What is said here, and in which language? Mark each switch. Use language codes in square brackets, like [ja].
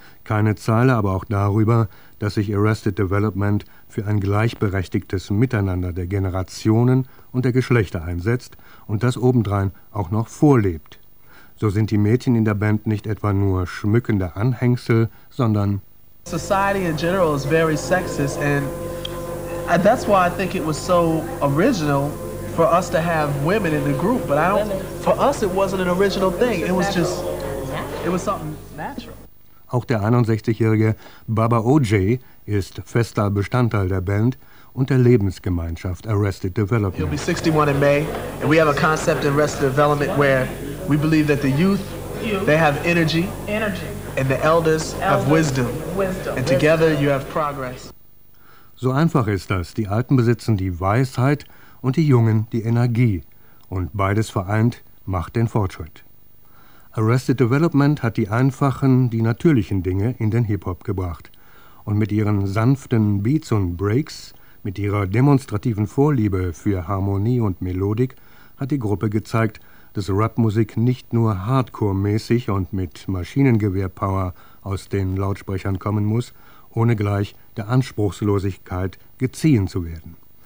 [de] Keine Zeile aber auch darüber, dass sich Arrested Development für ein gleichberechtigtes Miteinander der Generationen und der Geschlechter einsetzt und das obendrein auch noch vorlebt. So sind die Mädchen in der Band nicht etwa nur schmückende Anhängsel, sondern [en] Society in general is very sexist, and that's why I think it was so original for us to have women in the group, but I don't, for us it wasn't an original thing, it was just, it was something natural. [de] Auch der 61-jährige Baba O.J. ist fester Bestandteil der Band und der Lebensgemeinschaft Arrested Development. [en] He'll be 61 in May, and we have a concept in Arrested Development where we believe that the youth, they have energy, and the elders have wisdom, and together you have progress. [de] So einfach ist das. Die Alten besitzen die Weisheit und die Jungen die Energie. Und beides vereint macht den Fortschritt. Arrested Development hat die einfachen, die natürlichen Dinge in den Hip-Hop gebracht. Und mit ihren sanften Beats und Breaks, mit ihrer demonstrativen Vorliebe für Harmonie und Melodik, hat die Gruppe gezeigt, dass Rap-Musik nicht nur Hardcore-mäßig und mit Maschinengewehr-Power aus den Lautsprechern kommen muss, ohne gleich der Anspruchslosigkeit geziehen zu werden.